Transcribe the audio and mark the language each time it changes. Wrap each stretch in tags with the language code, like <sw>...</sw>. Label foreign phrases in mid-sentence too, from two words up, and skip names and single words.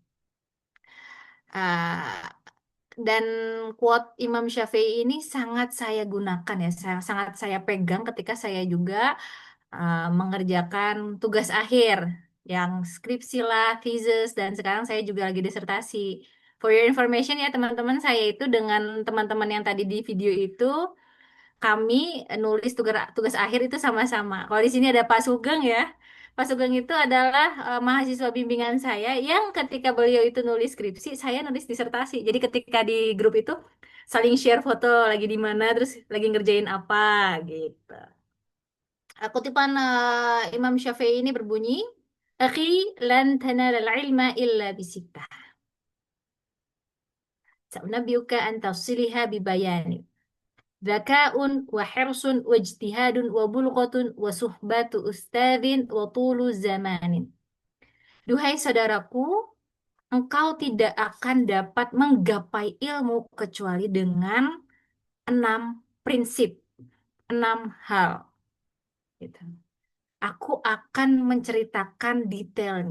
<id>Dan quote Imam Syafi'i ini sangat saya gunakan ya, sangat saya pegang ketika saya juga mengerjakan tugas akhir yang skripsi lah, thesis, dan sekarang saya juga lagi disertasi.</id> <en>For your information</en> <id>ya teman-teman, saya itu dengan teman-teman yang tadi di video itu, kami nulis tugas akhir itu sama-sama. Kalau di sini ada Pak Sugeng ya. Pak Sugeng itu adalah mahasiswa bimbingan saya yang ketika beliau itu nulis skripsi, saya nulis disertasi. Jadi ketika di grup itu saling share foto lagi di mana, terus lagi ngerjain apa gitu. Kutipan Imam Syafi'i ini berbunyi, "Akhi,</id> <ar>لن تنال العلم إلا بستة. سأنبيك عن تفصيلها ببيان. ذكاء وحرص واجتهاد وبلغة وصحبة أستاذ وطول زمان."</ar> <id>Duhai saudaraku, engkau tidak akan dapat menggapai ilmu kecuali dengan 6 prinsip, 6 hal. Gitu. Aku akan menceritakan detailnya.</id>